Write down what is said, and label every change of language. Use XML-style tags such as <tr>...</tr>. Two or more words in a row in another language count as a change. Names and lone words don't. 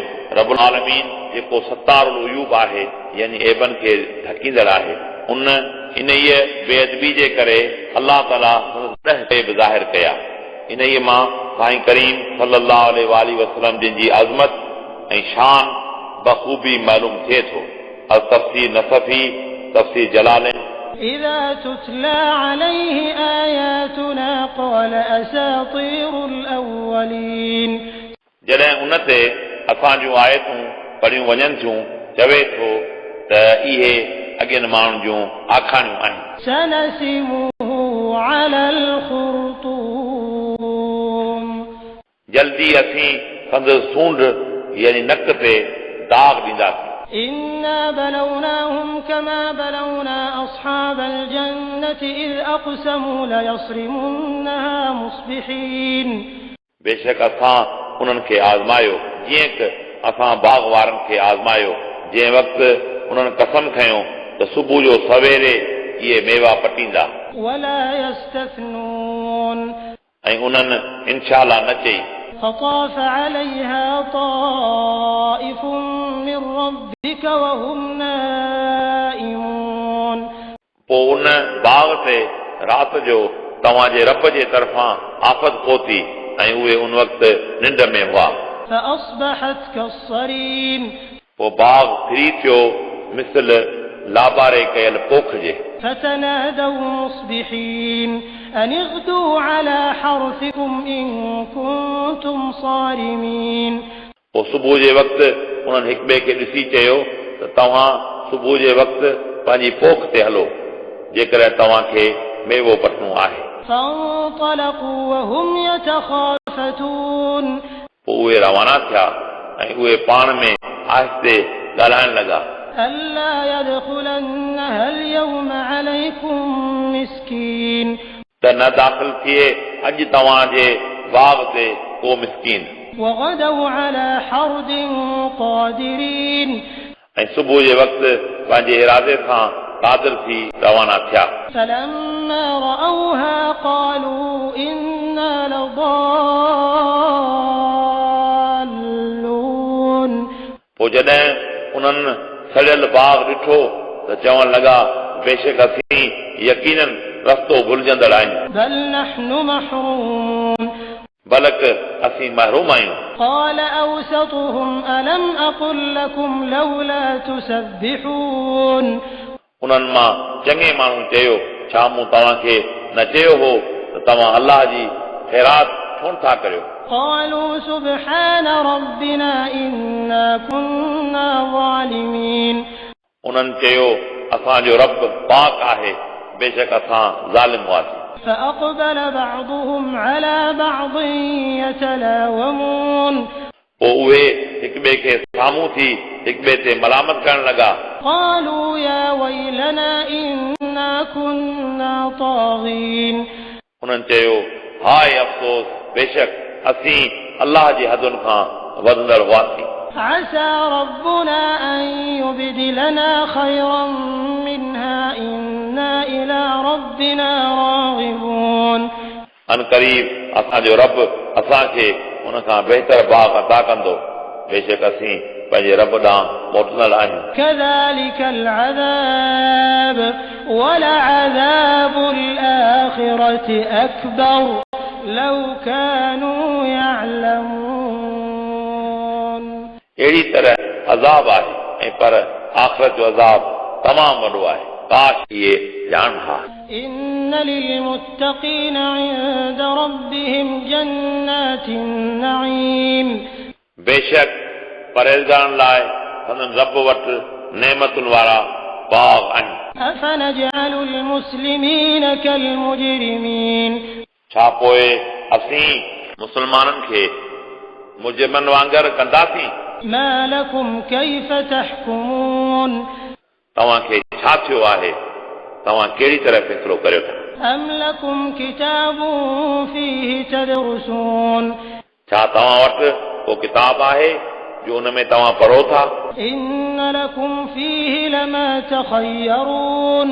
<ar>رب العالمين</ar> <sd>जेको</sd> <ar>ستار العيوب</ar> <sd>आहे यानी ऐबन खे ढकींदड़ आहे इन बेअदबी जे करे अल्लाह ताला 10 ऐब ज़ाहिर कया। इन मां साईं करीम</sd> <ar>صلى الله عليه وسلم</ar> <sd>जिन जी अज़मत ऐं शान बख़ूबी मालूम थिए थो। अल तफ़सीर नसफ़ी तफ़सीर जलालैन</sd> <ar>إذا تتلى عليه آياتنا قال أساطير الأولين</ar> <sd>जॾहिं उन ते असां जूं आयतूं पढ़ियूं वञनि थियूं चवे थो त इहे अॻियनि माण्हुनि जूं आखाणियूं आहिनि।</sd> <ar>سنسمه على الخرطوم</ar> <sd>जल्दी असीं संदसि सूंड यानी नक ते दाग ॾींदासीं।</sd> <ar>إنا بلوناهم كما بلونا أصحاب الجنة إذ أقسموا ليصرمنها مصبحين</ar> <sd>बेशक असां उन्हनि खे आज़मायो जीअं त असां बाग़ वारनि खे आज़मायो जंहिं वक़्तु उन्हनि कसम खयो त सुबुह जो सवेरे इहे मेवा पटींदा</sd> <ar>ولا يستثنون</ar> <sd>ऐं उन्हनि इंशाअल्लाह न चई।</sd> <ar>فطاف عليها طائف من ربك وهم نائمون</ar> <sd>पोइ उन बाग़ ते राति जो तव्हांजे रब जे तरफ़ां आफ़त पहुती ऐं उहे उन वक़्तु निंड में हुआ।</sd> <ar>فأصبحت كالصريم</ar> <sd>पोइ बाग़ फिरी थियो मिसल लाबारे कयल पोख जे।</sd> <ar>فتنادوا مصبحين أن اغدوا على حرثكم إن كنتم صارمين</ar> <sd>पोइ सुबुह जे वक़्तु उन्हनि हिक ॿिए खे ॾिसी चयो त तव्हां सुबुह जे वक़्तु पंहिंजी पोख ते हलो जेकॾहिं तव्हांखे मेवो पटणो आहे।</sd> <ar>فانطلقوا وهم يتخافتون</ar> <sd>पोइ उहे रवाना थिया ऐं उहे पाण में आहिस्ते ॻाल्हाइण लॻा</sd> <ar>ألا يدخلنها اليوم عليكم مسكين</ar> <sd>त न दाख़िल थिए अॼु तव्हांजे बाग़ ते को मिसकीन।</sd> <ar>وغدوا على حرد قادرين</ar> <sd>ऐं सुबुह जे वक़्तु पंहिंजे इरादे सां कादिर थी रवाना थिया।</sd> <ar>فلما رأوها قالوا إنا لضالون</ar> <sd>पोइ जॾहिं उन्हनि सड़ियल बाग ॾिठो त चवण लॻा बेशक असीं यकीनन रस्तो भुलिजंदड़ आहियूं।</sd> <ar>بل نحن محرومون</ar> <sd>बलक असीं महरूम आहियूं।</sd> <ar>قال أوسطهم ألم أقل لكم لولا تسبحون</ar> <sd>उन्हनि मां चङे माण्हू चयो छा मूं तव्हांखे न चयो हो त तव्हां अलाह जी ख़ैरात छो था करियो।</sd> <ar>قالوا سبحان ربنا إنا كنا ظالمين</ar> <sd>उन्हनि चयो असांजो रब पाक आहे बेशक असां ज़ालिम हुआसीं।</sd> <ar>فأقبل بعضهم على بعض يتلاومون</ar> <sd>पोइ उहे हिक ॿिए खे साम्हूं थी हिक ॿिए ते मलामत करण लॻा।</sd> <ar>قالوا يا ويلنا إنا كنا طاغين</ar> <sd>उन्हनि चयो हाय अफ़सोस बेशक असीं अलाह जी हदुनि खां वधंदड़ हुआसीं।</sd> <ar>عسى ربنا أن يبدلنا خيرا منها إنا إلى ربنا راغبون</ar> <sd>अन क़रीब असांजो रब असांखे उन खां बहितर बाग अता कंदो बेशक असीं पंहिंजे रब ॾांहुं मोटंदड़ आहियूं।</sd> <ar>كذلك العذاب ولعذاب الآخرة أكبر لو كانوا يعلمون</ar> <sd>अहिड़ी तरह अज़ाब आहे ऐं पर आख़िरत जो अज़ाब तमामु वॾो आहे काश इहे ॼाण हा।</sd> <ar>إن للمتقين عند ربهم جنات النعيم</ar> <sd>बेशक परहेज़गारनि लाइ संदन रब वटि नेमतुनि वारा बाग आहिनि।</sd> <ar>أفنجعل المسلمين كالمجرمين</ar> <sd>छा पोइ असीं मुस्लमाननि खे मुजरिमनि वांगुरु कंदासीं।</sd> <ar>ما لكم كيف تحكمون</ar> <sd>तव्हांखे छा थियो आहे तव्हां कहिड़ी तरह फ़ैसिलो करियो था।</sd> <ar>أم لكم كتاب فيه تدرسون</ar> <sd>छा तव्हां वटि को किताब आहे जो उन में तव्हां पढ़ो था।</sd> <ar>إن لكم فيه لما تخيرون</ar>